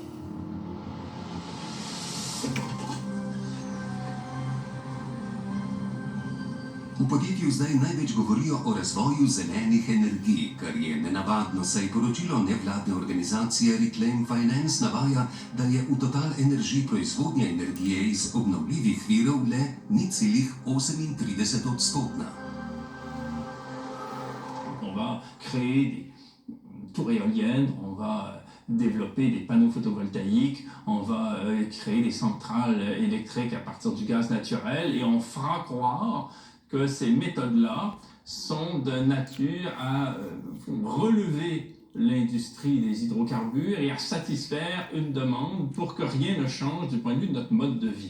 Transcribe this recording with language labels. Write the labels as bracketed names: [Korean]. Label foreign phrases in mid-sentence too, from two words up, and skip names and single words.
[Slovenian] V podjetju zdaj največ govorijo o razvoju zelenih energij, kar je nenavadno, saj poročilo nevladne organizacije Reclaim Finance navaja, da je v TotalEnergies proizvodnja energije iz obnovljivih virov le 0,38%. [French] créer des tours éoliennes, on va développer des panneaux photovoltaïques, on va créer des centrales électriques à partir du gaz naturel et on fera croire que ces méthodes-là sont de nature à relever l'industrie des hydrocarbures et à satisfaire une demande pour que rien ne change du point de vue de notre mode de vie.